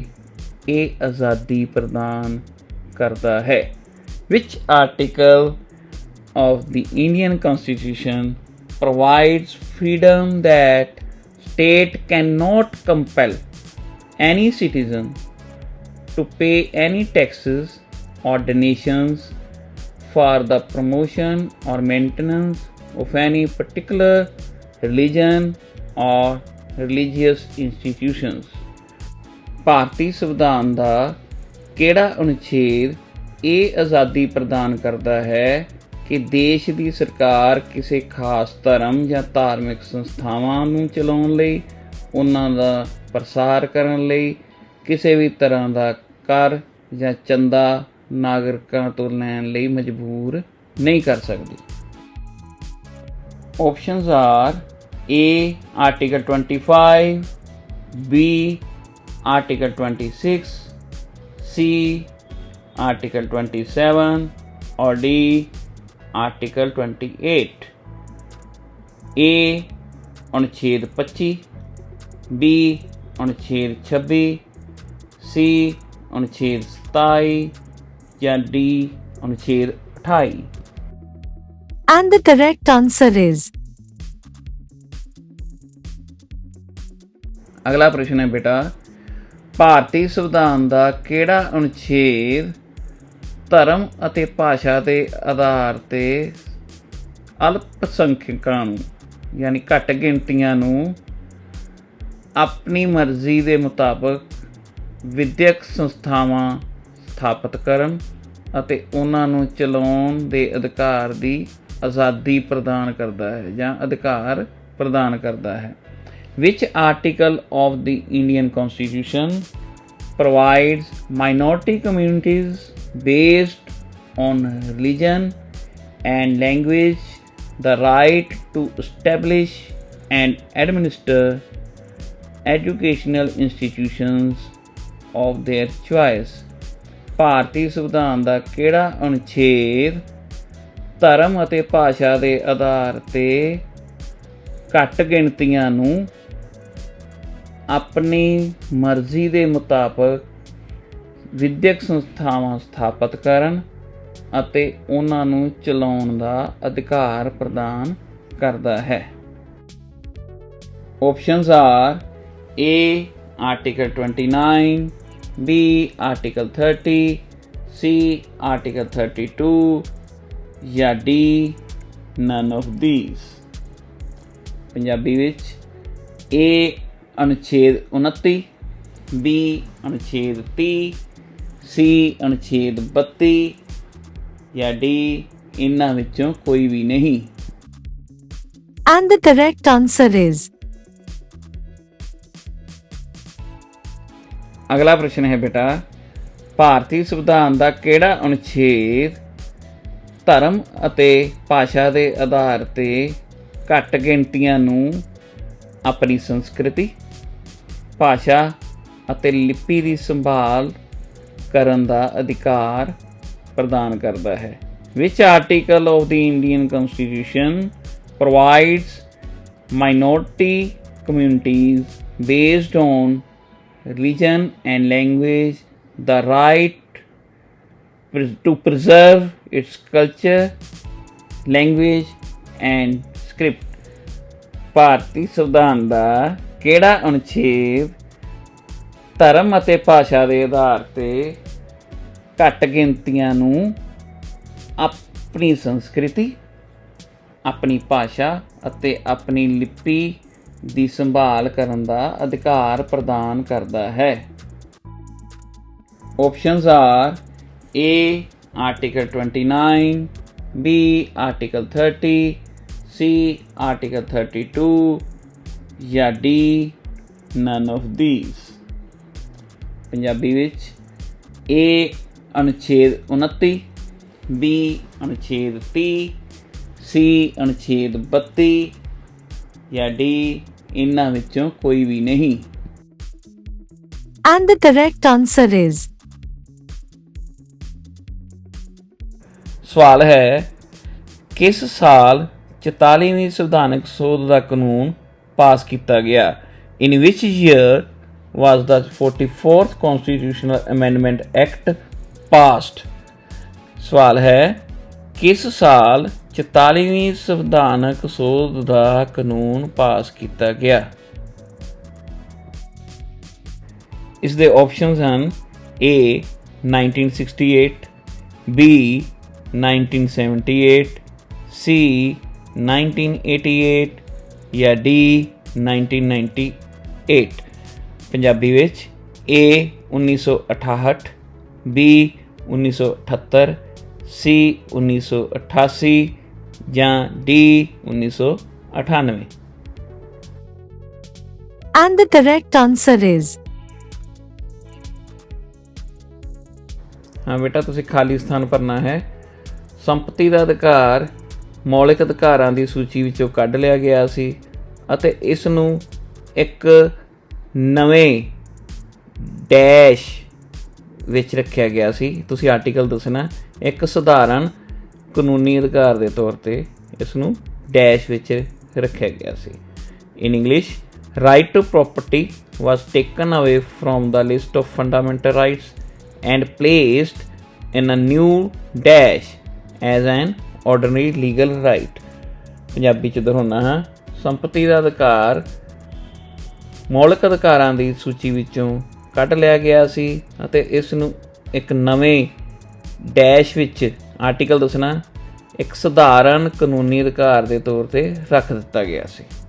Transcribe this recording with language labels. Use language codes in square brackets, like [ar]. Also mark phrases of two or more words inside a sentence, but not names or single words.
[pa] ਇਹ ਆਜ਼ਾਦੀ ਪ੍ਰਦਾਨ ਕਰਦਾ ਹੈ? [en] Which article of the Indian Constitution provides freedom that state cannot compel any citizen to pay any taxes or donations for the promotion or maintenance of any particular religion or religious institutions? [pa] ਭਾਰਤੀ ਸੰਵਿਧਾਨ ਦਾ ਕਿਹੜਾ ਅਨੁਛੇਦ ਇਹ ਆਜ਼ਾਦੀ ਪ੍ਰਦਾਨ ਕਰਦਾ ਹੈ ਕਿ ਦੇਸ਼ ਦੀ ਸਰਕਾਰ ਕਿਸੇ ਖਾਸ ਧਰਮ ਜਾਂ ਧਾਰਮਿਕ ਸੰਸਥਾਵਾਂ ਨੂੰ ਚਲਾਉਣ ਲਈ, ਉਹਨਾਂ ਦਾ ਪ੍ਰਸਾਰ ਕਰਨ ਲਈ ਕਿਸੇ ਵੀ ਤਰ੍ਹਾਂ ਦਾ ਕਰ ਜਾਂ ਚੰਦਾ ਨਾਗਰਿਕਾਂ ਤੋਂ ਲੈਣ ਲਈ ਮਜਬੂਰ ਨਹੀਂ ਕਰ ਸਕਦੀ? [en] Options are A. Article 25, B. Article 26, C. Article 27, or D. Article 28. A. [hi] अनुच्छेद 25, B. अनुच्छेद 26, C. अनुच्छेद 27 या D. अनुच्छेद 28। [en] And the correct answer is [pa] ਅਗਲਾ ਪ੍ਰਸ਼ਨ ਹੈ ਬੇਟਾ, ਭਾਰਤੀ ਸੰਵਿਧਾਨ ਦਾ ਕਿਹੜਾ ਅਨੁਛੇਦ ਧਰਮ ਅਤੇ ਭਾਸ਼ਾ ਦੇ ਆਧਾਰ ਤੇ ਅਲਪਸੰਖਿਅਕਾਂ ਨੂੰ ਯਾਨੀ ਘੱਟ ਗਿਣਤੀਆਂ ਨੂੰ ਆਪਣੀ ਮਰਜ਼ੀ ਦੇ ਮੁਤਾਬਕ ਵਿਦਿਅਕ ਸੰਸਥਾਵਾਂ ਸਥਾਪਿਤ ਕਰਨ ਅਤੇ ਉਹਨਾਂ ਨੂੰ ਚਲਾਉਣ ਦੇ ਅਧਿਕਾਰ ਦੀ ਆਜ਼ਾਦੀ ਪ੍ਰਦਾਨ ਕਰਦਾ ਹੈ ਜਾਂ ਅਧਿਕਾਰ ਪ੍ਰਦਾਨ ਕਰਦਾ ਹੈ। [en] Which article of the Indian Constitution provides minority communities based on religion and language the right to establish and administer educational institutions of their choice? [pa] ਭਾਰਤੀ ਸੰਵਿਧਾਨ ਦਾ ਕਿਹੜਾ ਅਨੁਛੇਦ ਧਰਮ ਅਤੇ ਭਾਸ਼ਾ ਦੇ ਆਧਾਰ ਤੇ ਘੱਟ ਗਿਣਤੀਆਂ ਨੂੰ ਆਪਣੀ ਮਰਜ਼ੀ ਦੇ ਮੁਤਾਬਕ ਵਿਦਿਅਕ ਸੰਸਥਾਵਾਂ ਸਥਾਪਿਤ ਕਰਨ ਅਤੇ ਉਹਨਾਂ ਨੂੰ ਚਲਾਉਣ ਦਾ ਅਧਿਕਾਰ ਪ੍ਰਦਾਨ ਕਰਦਾ ਹੈ? [en] Options are A. Article 29, B. Article 30, C. Article 32 ਜਾਂ D. None of these। [pa] ਪੰਜਾਬੀ ਵਿੱਚ [en] A. [pa] ਅਨੁਛੇਦ 29, B. ਅਨੁਛੇਦ 30, C. ਅਨੁਛੇਦ 32 ਜਾਂ D. ਇਹਨਾਂ ਵਿੱਚੋਂ ਕੋਈ ਵੀ ਨਹੀਂ। [en] And the correct answer is [pa] ਅਗਲਾ ਪ੍ਰਸ਼ਨ ਹੈ ਬੇਟਾ, ਭਾਰਤੀ ਸੰਵਿਧਾਨ ਦਾ ਕਿਹੜਾ ਅਨੁਛੇਦ ਧਰਮ ਅਤੇ ਭਾਸ਼ਾ ਦੇ ਆਧਾਰ ਤੇ ਘੱਟ ਗਿਣਤੀਆਂ ਨੂੰ ਆਪਣੀ ਸੰਸਕ੍ਰਿਤੀ, ਭਾਸ਼ਾ ਅਤੇ ਲਿਪੀ ਦੀ ਸੰਭਾਲ ਕਰਨ ਦਾ ਅਧਿਕਾਰ ਪ੍ਰਦਾਨ ਕਰਦਾ ਹੈ? [en] Which article of the Indian Constitution provides minority communities based on religion and language the right to preserve its culture, language and script? [pa] ਭਾਰਤੀ ਸੰਵਿਧਾਨ ਦਾ ਕਿਹੜਾ ਅਨੁਛੇਦ ਧਰਮ ਅਤੇ ਭਾਸ਼ਾ ਦੇ ਆਧਾਰ ਤੇ ਘੱਟ ਗਿਣਤੀਆਂ ਨੂੰ ਆਪਣੀ ਸੰਸਕ੍ਰਿਤੀ, ਆਪਣੀ ਭਾਸ਼ਾ ਅਤੇ ਆਪਣੀ ਲਿਪੀ ਦੀ ਸੰਭਾਲ ਕਰਨ ਦਾ ਅਧਿਕਾਰ ਪ੍ਰਦਾਨ ਕਰਦਾ ਹੈ? [en] Options are A. Article 29, B. Article 30, C. Article 32 ਜਾਂ D. None of these। [pa] ਪੰਜਾਬੀ ਵਿੱਚ [en] A. [pa] ਅਨੁਛੇਦ 29, B. ਅਨੁਛੇਦ 30, C. ਅਨੁਛੇਦ 32 ਜਾਂ D. ਇਹਨਾਂ ਵਿੱਚੋਂ ਕੋਈ ਵੀ ਨਹੀਂ। [en] And the correct answer is [pa] ਸਵਾਲ ਹੈ, ਕਿਸ ਸਾਲ 44ਵੀਂ ਸੰਵਿਧਾਨਕ ਸੋਧ ਦਾ ਕਾਨੂੰਨ ਪਾਸ ਕੀਤਾ ਗਿਆ? [en] In which year was the 44th Constitutional Amendment Act passed? [pa] ਸਵਾਲ ਹੈ, ਕਿਸ ਸਾਲ 44ਵੀਂ ਸੰਵਿਧਾਨਕ ਸੋਧ ਦਾ ਕਾਨੂੰਨ ਪਾਸ ਕੀਤਾ ਗਿਆ? ਇਸ ਦੇ ਆਪਸ਼ਨਸ ਹਨ A. 1968, B. 1978, C. 1988 ਜਾਂ D. 1998। ਪੰਜਾਬੀ ਵਿੱਚ A. 1968, B. 1978, C. 1988 ਜਾਂ D. 1998। [en] And the correct answer is [pa] ਹਾਂ ਬੇਟਾ, ਤੁਸੀਂ ਖਾਲੀ ਸਥਾਨ ਭਰਨਾ ਹੈ। ਸੰਪਤੀ ਦਾ ਅਧਿਕਾਰ ਮੌਲਿਕ ਅਧਿਕਾਰਾਂ ਦੀ ਸੂਚੀ ਵਿੱਚੋਂ ਕੱਢ ਲਿਆ ਗਿਆ ਸੀ ਅਤੇ ਇਸ ਨੂੰ ਇੱਕ ਨਵੇਂ ਡੈਸ਼ ਵਿੱਚ ਰੱਖਿਆ ਗਿਆ ਸੀ। ਤੁਸੀਂ ਆਰਟੀਕਲ ਦੱਸਣਾ। ਇੱਕ ਸਧਾਰਨ ਕਾਨੂੰਨੀ ਅਧਿਕਾਰ ਦੇ ਤੌਰ 'ਤੇ ਇਸ ਨੂੰ ਡੈਸ਼ ਵਿੱਚ ਰੱਖਿਆ ਗਿਆ ਸੀ। [en] in English, right to property was taken away from the list of fundamental rights and placed in a new dash as an ordinary legal right। [pa] ਪੰਜਾਬੀ 'ਚ ਦੁਹਰਾਉਂਦਾ ਹਾਂ। ਸੰਪਤੀ ਦਾ ਅਧਿਕਾਰ ਮੌਲਿਕ ਅਧਿਕਾਰਾਂ ਦੀ ਸੂਚੀ ਵਿੱਚੋਂ ਕੱਢ ਲਿਆ ਗਿਆ ਸੀ ਅਤੇ ਇਸ ਨੂੰ ਇੱਕ ਨਵੇਂ ਡੈਸ਼ ਵਿੱਚ ਆਰਟੀਕਲ ਦੱਸਣਾ ਇੱਕ ਸਧਾਰਨ ਕਾਨੂੰਨੀ ਅਧਿਕਾਰ ਦੇ ਤੌਰ 'ਤੇ ਰੱਖ ਦਿੱਤਾ ਗਿਆ ਸੀ।